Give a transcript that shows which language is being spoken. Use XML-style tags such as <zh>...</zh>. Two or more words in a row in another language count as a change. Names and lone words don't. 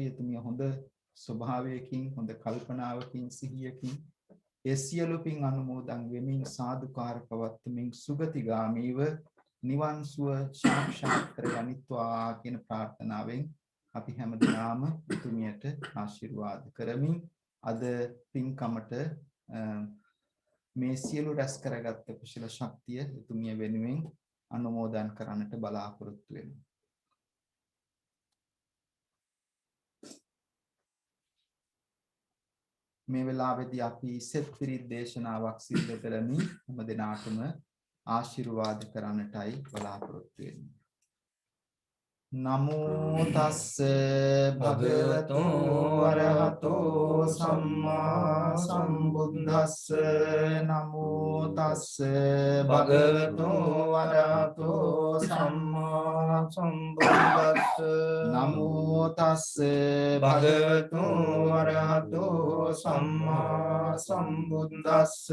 <si>එතුමිය හොඳ ස්වභාවයකින් හොඳ කල්පනාවකින් සිහියකින් ඒ සියලු පින් අනුමෝදන් වෙමින් සාදුකාර පවත්වමින් සුගතිගාමීව නිවන් සුව සාක්ෂාත් කරගනිත්වා කියන ප්‍රාර්ථනාවෙන් අපි හැමදෙනාම එතුමියට ආශිර්වාද කරමින් අද පින්කමට මේ සියලු රැස් කරගත්ත කුසල ශක්තිය එතුමිය වෙනුවෙන් අනුමෝදන් කරන්නට බලාපොරොත්තු වෙනවා. මේ වෙලාවේදී අපි සෙත් පිරිත් දේශනාවක් සිදු කරමින් හැම දිනාටම ආශිර්වාද කරන්නටයි බලාපොරොත්තු වෙන්නේ.</si> <pi>නමෝ තස්ස භගවතු වරහතෝ සම්මා සම්බුද්දස්ස නමෝ තස්ස භගවතු වරහතෝ සම්මා සම්බුද්දස්ස නමෝ තස්ස භගවතු වරහතෝ සම්මා සම්බුද්දස්ස</pi>